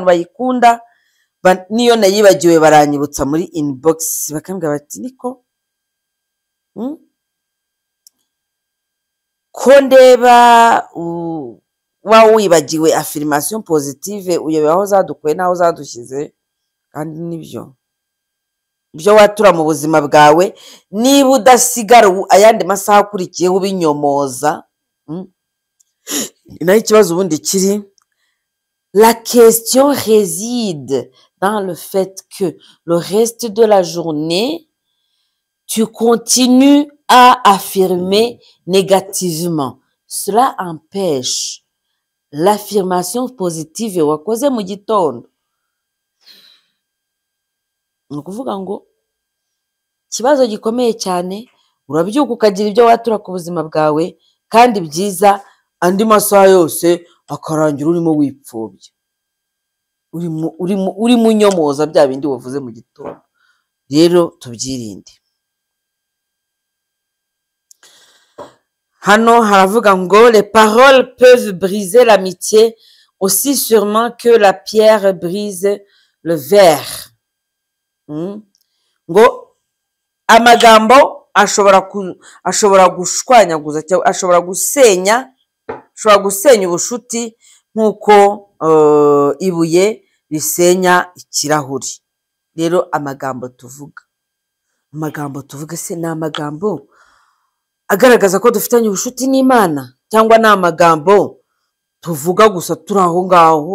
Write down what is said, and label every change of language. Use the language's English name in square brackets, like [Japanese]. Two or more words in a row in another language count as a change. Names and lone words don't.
[Kinyarwanda] Hari abantu bayikunda niyo nayibagiwe baranyibutsa muri inbox bakambwira bati niko ko ndeba wa wibagiwe [French] affirmation positive [Kinyarwanda] uyobewe aho zadukuye n'aho zadushyize kandi nibyo ibyo watura mu buzima bwawe niba udasigara ayandi masaha akurikiyeho ubinyomoza naho ikibazo ubundi kiri. [French] La question réside dans le fait que le reste de la journée, tu continues à affirmer négativement. Cela empêche l'affirmation positive [Kinyarwanda] wakoze mu gitondo. Ni ukuvuga ngo ikibazo gikomeye cyane, urabyuka ukagira ibyo watura ku buzima bwawe kandi byiza, andi masaha yose akarangira urimo wipfobya, urimo unyomoza bya bindi wavuze mu gitondo. Rero tubyirinde. Hano haravuga ngo [French] les paroles peuvent briser l'amitié aussi sûrement que la pierre brise le verre. [Kinyarwanda] Ngo amagambo ashobora gushwanyaguza cyangwa ashobora gusenya ubushuti nk'uko ibuye risenya ikirahuri. Rero amagambo tuvuga se ni amagambo agaragaza ko dufitanye ubushuti n'Imana cyangwa ni amagambo tuvuga gusa turi aho ngaho?